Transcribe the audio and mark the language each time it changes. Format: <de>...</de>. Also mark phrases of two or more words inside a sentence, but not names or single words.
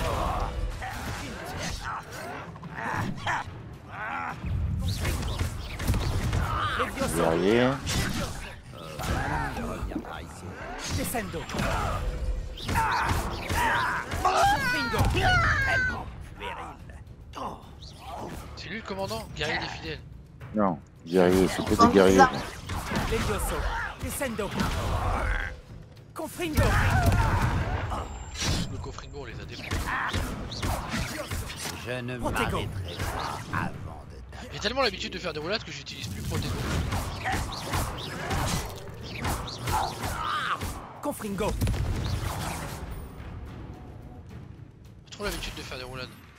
<fr>Guerrier. Descendo. C'est lui le commandant, guerrier des fidèles. Non, guerrier, c'est que des guerriers. Levioso. Descendo. Confringo. Le Confringo, on les a défendus. Je ne m'arrêterai pas avant de... J'ai tellement l'habitude de faire des roulades que j'utilise plus Protego. Confringo. J'ai trop l'habitude de faire des roulades.</fr>